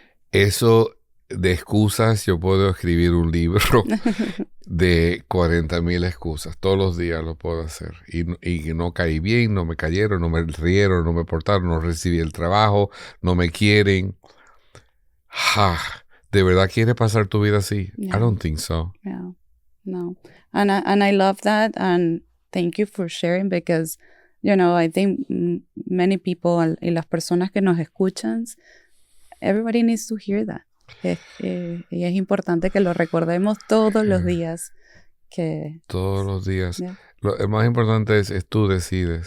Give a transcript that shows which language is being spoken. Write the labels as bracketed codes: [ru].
[es] Eso de excusas, yo puedo escribir un libro de 40,000 excusas. Todos los días lo puedo hacer. Y no caí bien, no me cayeron, no me rieron, no me portaron, no recibí el trabajo, no me quieren. ¿De verdad quieres pasar tu vida así? [en] Yeah. I don't think so. Yeah, no. And I love that. And thank you for sharing because, I think many people [es] y las personas que nos escuchan, [en] everybody needs to hear that. [es] Y es importante que lo recordemos todos los días. Todos los días. [en] Yeah. [es] Lo más importante es tú decides.